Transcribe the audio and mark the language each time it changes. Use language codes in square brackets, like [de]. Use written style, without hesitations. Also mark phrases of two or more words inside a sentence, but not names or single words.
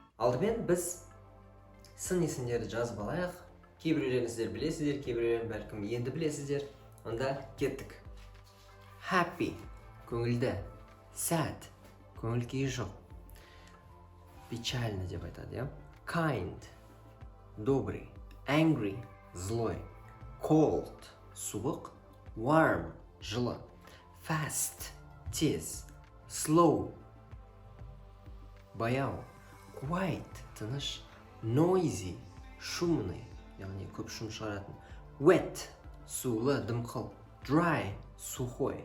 [kk] Алдымен біз сын есімдерді жазып алайық. Кейбіреулерін сіздер білесіздер, кейбіреулерін бәлкім енді білесіздер. Онда кеттік. Happy – көңілді. Sad – көңіл-күйі жоқ. Печально деп айтады, я? [en] Kind – добрый. Angry – злой. [kk] Cold – суық. Warm – жылы. Fast – тез. Slow – баяу. Quiet – тыныш. Noisy – шумный, яғни көп шум шығаратын. Wet – сулы, дымқыл. Dry – сухой.